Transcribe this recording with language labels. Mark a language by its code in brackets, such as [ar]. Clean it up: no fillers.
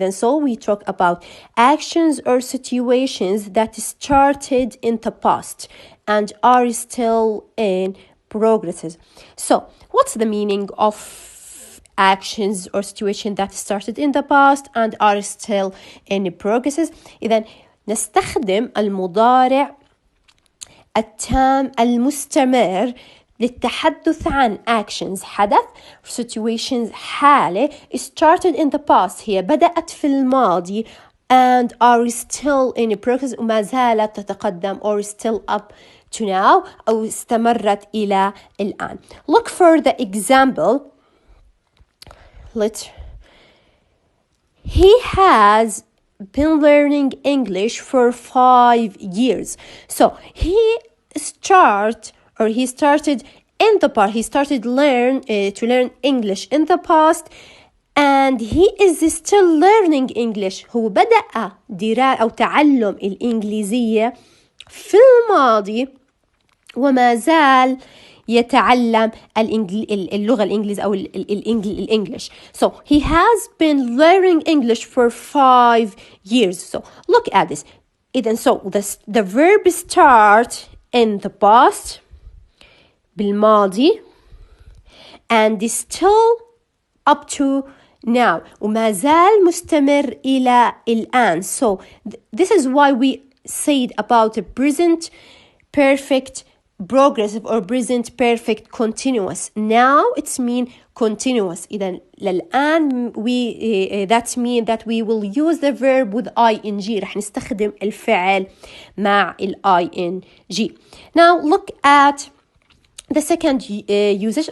[en] So we talk about actions or situations that started in the past and are still in progresses. So what's the meaning of actions or situation that started in the past and are still in progresses? [ar] إذن نستخدم المضارع التام المستمر للتحدث عن actions حدث situations حالة [en] started in the past [ar] هي بدأت في الماضي [en] and are still in progress [ar] وما زالت تتقدم [en] or still up to now [ar] أو استمرت إلى الآن. [en] Look for the example. He has been learning English for 5 years. So he started in the past. He started to learn English in the past, and he is still learning English. [ar] هو بدأ أو تعلم الإنجليزية في الماضي وما زال يتعلم اللغة الإنجليزية أو الإنجليش. [en] So he has been learning English for 5 years. So look at this. So the verb start in the past بالماضي and is still up to now [ar] وما زال مستمر إلى الآن. [en] So this is why we said about the present perfect progressive or present perfect continuous. Now it's mean continuous. [ar] إذن للآن [en] that mean that we will use the verb with ing. [ar] رح نستخدم الفعل مع ing. [en] Now look at the second usage.